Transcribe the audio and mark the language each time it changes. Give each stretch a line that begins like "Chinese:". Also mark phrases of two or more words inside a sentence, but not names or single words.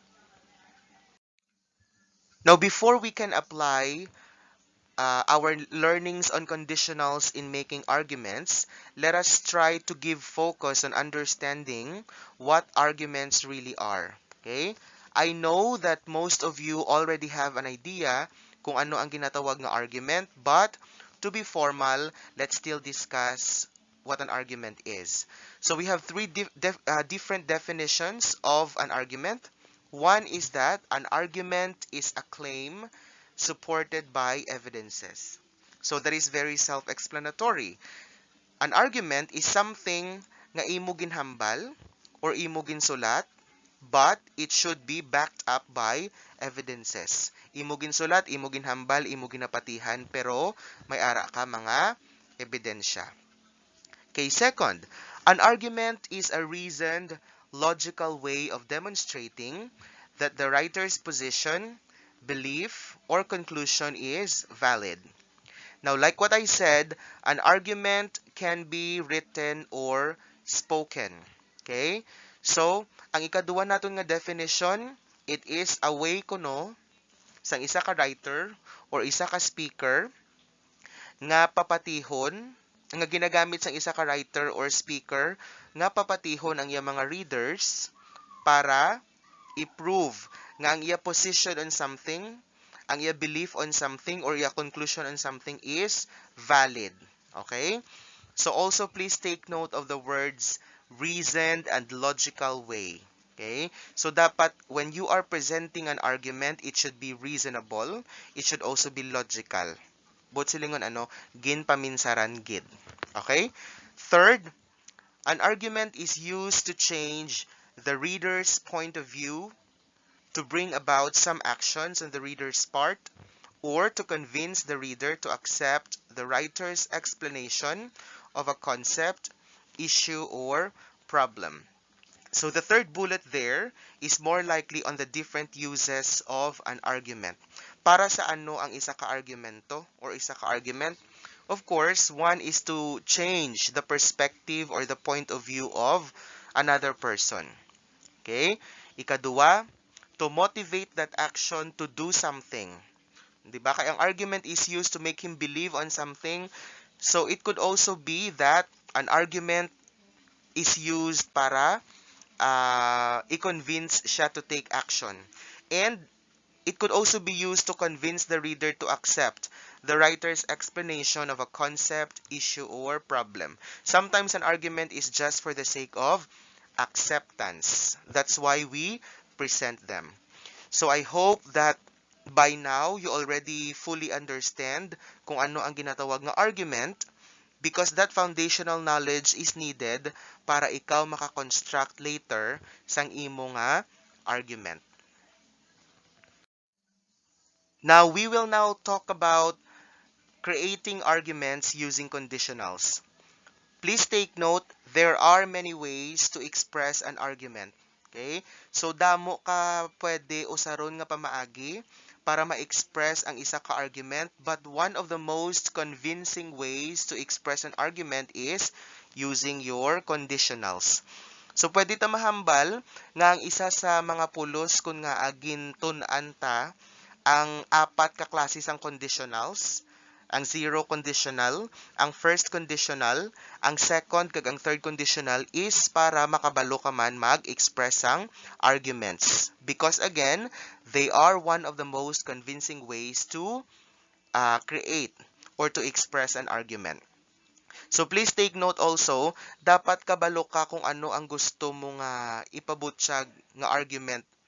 English: Now, before we can apply our learnings on conditionals in making arguments, let us try to give focus on understanding what arguments really are. Okay? I know that most of you already have an idea
Hiligaynon: kung ano ang ginatawag na
English: argument, but to be formal, let's still discuss what an argument is. So we have three different definitions of an argument. One is that an argument is a claim supported by evidences. So that is very self-explanatory. An argument is something
Hiligaynon: nga imo ginhambal or imo ginsulat,
English: but it should be backed up by evidences.
Hiligaynon: Imo ginsulat, imo ginhambal, imo ginapatihan, pero may ara ka mga ebidensya.
English: Okay, second, an argument is a reasoned, logical way of demonstrating that the writer's position, belief, or conclusion is valid. Now, like what I said, an argument can be written or spoken. Okay? So,
Hiligaynon: ang ikaduwa naton nga definition,
English: it is a way
Hiligaynon: kuno sang isa ka writer or isa ka speaker nga papatihon, nga ginagamit sang isa ka
English: writer or speaker
Hiligaynon: nga papatihon ang iyang mga readers para i-prove nga ang iya
English: position on something,
Hiligaynon: ang iya
English: belief on something, or iya conclusion on something is valid. Okay? So also please take note of the words reasoned and logical way. Okay? So dapat when you are presenting an argument, it should be reasonable. It should also be logical.
Hiligaynon: Both silingon gin paminsaran gid.
English: Okay? Third, an argument is used to change the reader's point of view, to bring about some actions on the reader's part, or to convince the reader to accept the writer's explanation of a concept, issue, or problem. So the third bullet there is more likely on the different uses of an argument.
Hiligaynon: Para sa ano ang isa ka argumento or isa ka argument?
English: Of course, one is to change the perspective or the point of view of another person. Okay? Ikaduwa, to motivate that action to do something.
Hiligaynon: Diba? Kaya ang
English: argument is used to make him believe on something. So it could also be that an argument is used
Hiligaynon: para i-convince siya
English: to take action. And it could also be used to convince the reader to accept the writer's explanation of a concept, issue, or problem. Sometimes an argument is just for the sake of acceptance. That's why we present them. So I hope that by now you already fully understand
Hiligaynon: kung ano ang ginatawag nga
English: argument, because that foundational knowledge is needed
Hiligaynon: para ikaw makakonstruct later sang imo nga
English: argument. Now, we will now talk about creating arguments using conditionals. Please take note, there are many ways to express an argument. Okay? So,
Hiligaynon: damo ka pwede usaron nga pamaagi para ma-express ang isa ka
English: argument, but one of the most convincing ways to express an argument is using your conditionals. So,
Hiligaynon: pwede ta mahambal nga ang isa sa mga pulos kung nga agin tun-an ta ang apat ka klase sang conditionals. Ang
English: zero conditional,
Hiligaynon: ang
English: first conditional,
Hiligaynon: ang second kag ang
English: third conditional
Hiligaynon: is para makabalo ka man mag-express ang arguments.
English: Because again, they are one of the most convincing ways to create or to express an argument. So please take note also,
Hiligaynon: dapat kabalo ka kung ano ang gusto mo nga ipabutyag nga argument.